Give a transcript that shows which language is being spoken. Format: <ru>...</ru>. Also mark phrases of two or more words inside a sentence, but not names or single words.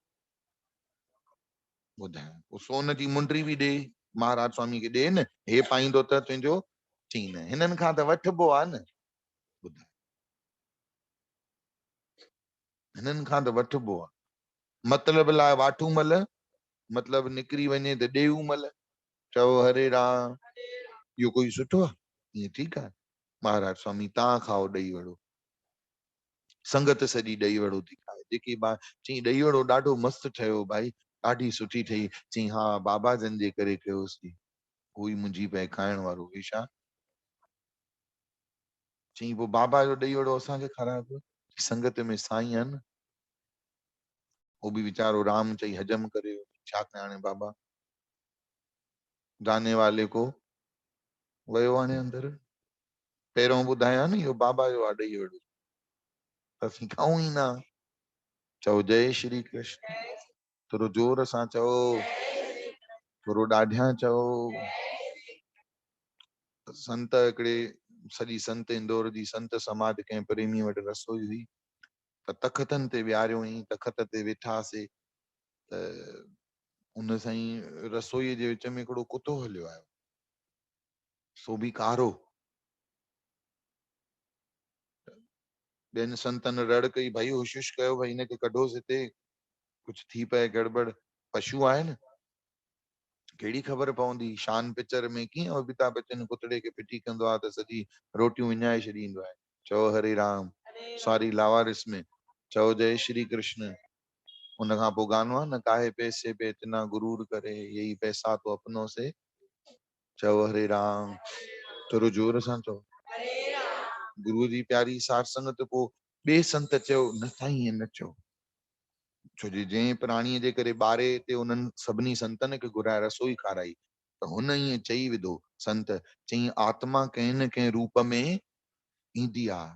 <sd>ॿुधायो, पोइ सोन जी मुंडरी बि ॾे, महाराज स्वामी खे ॾे न, हे पाईंदो त तुंहिंजो। चई न हिननि खां त वठिबो आहे न। ॿुधायो, हिननि खां त वठिबो आहे। मतलब लाइ वाठूमल, मतलब निकिरी वञे त ॾेऊमल। चओ हरे राम। इहो कोई सुठो आहे? ईअं ठीकु आहे। महाराज स्वामी तव्हां खाओ ॾही वड़ो। संगत सॼी ॾही वड़ो थी खाए। जेकी चई ॾही वड़ो ॾाढो मस्तु ठहियो भाई, ॾाढी सुठी ठही। चई हा बाबा जन जे करे कयोसीं, कोई मुंहिंजी पए खाइण वारो हे छा? चई पोइ बाबा जो ॾही वड़ो असांखे खारायो पियो। संगत में साईं आहे न,</sd> <hi>वो भी</hi> <sd>वीचारो राम चई हजम करे, छा कयां हाणे बाबा।</sd> <hi>जाने वाले को</hi> <sd>वयो हाणे अंदर। पहिरों ॿुधाया न इहो बाबा जो आहे ॾही वड़ो, त असीं खाऊं ई न। चओ जय श्री कृष्ण। थोरो जोर सां चओ, थोरो ॾाढियां चओ। संत हिकिड़े, सॼी संत इंदौर जी संत समाज कंहिं प्रेमी वटि रसोई हुई, त तख़तनि ते विहारियोईं, तख़त ते वेठासीं त उन साईं रसोईअ जे विच में हिकिड़ो कुतो हलियो आयो, सो बि कारो। ॿियनि संतनि रड़ कई, भाई हुशिश कयो, भाई हिनखे कढोसि हिते, कुझु थी पए गड़बड़। पशु आहे न, कहिड़ी ख़बर पवंदी। शान पिक्चर में कीअं अमिताभ बच्चन कुतड़े खे फिटी कंदो आहे त सॼी रोटियूं विञाए छॾींदो आहे। चओ हरे राम। सॉरी लावारिस में चओ जय श्री कृष्ण। उन खां पोइ गानो आहे न,</sd> <hi>काहे पैसे पे इतना गुरूर करे, यही पैसा तो अपनों से।</hi> <sd>चओ हरे राम। थोरो जोर सां चओ। गुरू जी प्यारी सार संगत। पोइ ॿिए संत चयो न साईं ईअं न चओ, छो जे जंहिं प्राणीअ जे करे ॿारे ते उन्हनि सभिनी संतनि खे घुराए रसोई खाराई, त हुन ईअं चई विधो संत। चई आत्मा कंहिं न कंहिं रूप में ईंदी आहे।</sd>